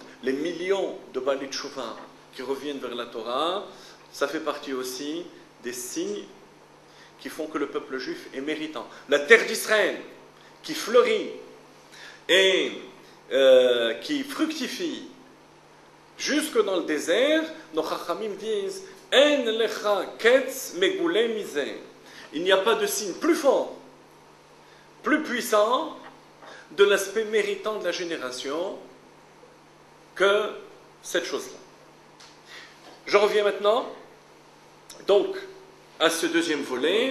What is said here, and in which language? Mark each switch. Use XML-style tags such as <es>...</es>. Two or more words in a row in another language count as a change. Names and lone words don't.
<fr>Les millions de</fr> <he>בעלי תשובה</he> <fr>qui reviennent vers la Torah, ça fait partie aussi des signes qui font que le peuple juif est méritant. La terre d'Israël qui fleurit et qui fructifie jusque dans le désert, nos Chachamim disent «</fr> <he>אין לך קץ מגולה מזה</he> <fr>» Il n'y a pas de signe plus fort, plus puissant de l'aspect méritant de la génération que cette chose-là. Je reviens maintenant donc à ce deuxième volet.</fr>